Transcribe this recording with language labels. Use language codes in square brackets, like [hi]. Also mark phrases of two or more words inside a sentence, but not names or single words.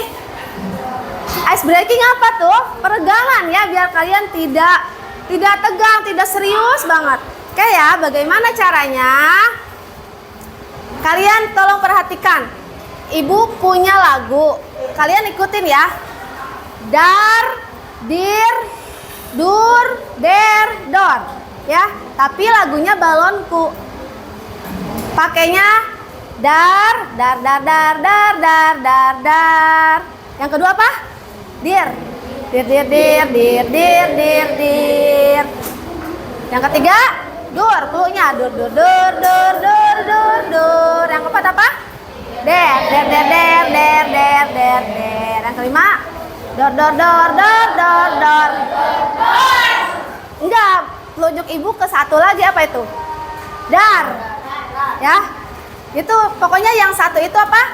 [en] Ice breaking [id] apa tuh? Peregangan ya, biar kalian tidak tegang, tidak serius banget. Oke ya, bagaimana caranya? Kalian tolong perhatikan. Ibu punya lagu. Kalian ikutin ya. Dar, dir, dur, der, dor. Ya, tapi lagunya balonku. Pakainya dar, dar, dar, dar, dar, dar, dar, dar. Yang kedua apa? Dir. Dir, dir, dir, dir, dir, dir, dir. Yang ketiga, dur, cluenya dur, dur, dur, dur, dur, dur, dur. Yang keempat apa? Der, der, der, der, der, der, der, der. Yang kelima, dor, dor, dor, dor, dor, dor. Enggak, telunjuk ibu ke satu lagi, apa itu? Dar. Ya. Itu pokoknya yang satu itu apa?